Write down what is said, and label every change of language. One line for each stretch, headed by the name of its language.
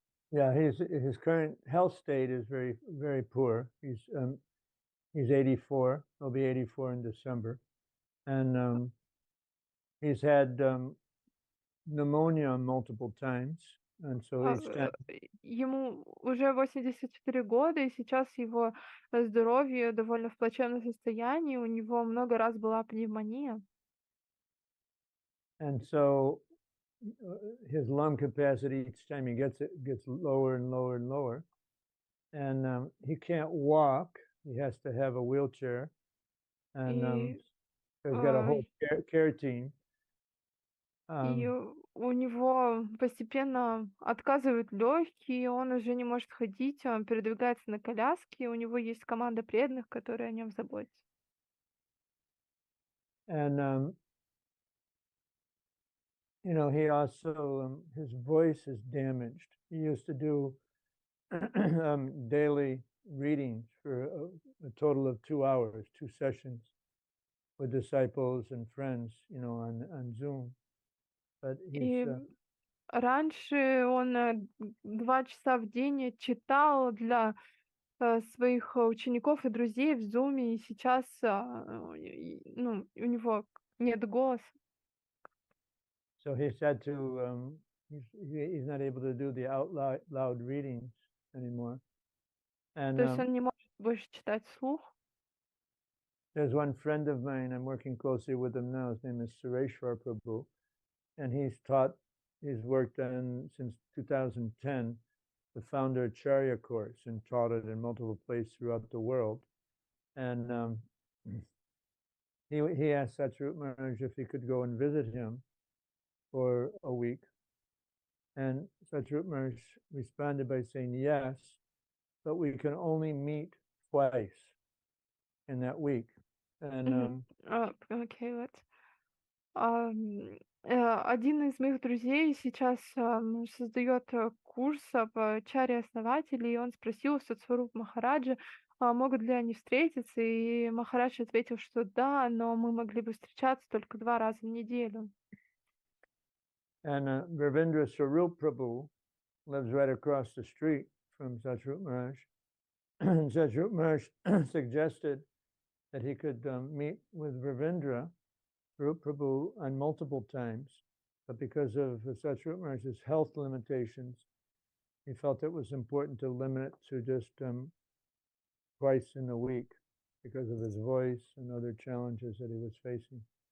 English: yeah. His current health state is very, very poor. He's 84. He'll be 84 in December, and he's had pneumonia multiple times, and so А, he's stand.
Russian: Ему уже 84 года, и сейчас его здоровье довольно в плачевном состоянии. У него много раз была пневмония.
English: And so his lung capacity each time he gets it gets lower and lower and lower, and he can't walk. He has to have a wheelchair, and
Russian: И,
English: so he's got a э, whole care team.
Russian: и у него постепенно отказывают легкие, он уже не может ходить, он передвигается на коляске, у него есть команда преданных, которые о нем заботятся.
English: And he also his voice is damaged. He used to do daily readings for a total of 2 hours, 2 sessions with disciples and friends, on Zoom. But
Russian: И раньше он 2 часа в день читал для своих учеников и друзей в зуме, и сейчас, у него нет голоса.
English: so he's had to he's not able to do the out loud readings anymore. And
Russian: То есть он не может больше читать вслух.
English: there's one friend of mine, I'm working closely with him now. His name is Sureshwar Prabhu, and he's worked on since 2010 the Founder Acharya course and taught it in multiple places throughout the world. And he asked Satsvarupa Maharaj if he could go and visit him for a week. And Satsvarupa Maharaj responded by saying, yes, but we can only meet twice in that week. And
Russian: Окей, вот. Один из моих друзей сейчас создает курс по чаре основателей, и он спросил у Сатсварупа Махараджа, могут ли они встретиться, и Махарадж ответил, что да, но мы могли бы встречаться только 2 раза в неделю.
English: Ravindra Swarup Prabhu lives right across the street from Satsvarupa Maharaj. And Satsvarupa Maharaj suggested that he could meet with Ravindra Swarup Prabhu on multiple times, but because of Satsvarupa Maharaj's health limitations, he felt it was important to limit it to just twice in a week because of his voice and other challenges that he was facing.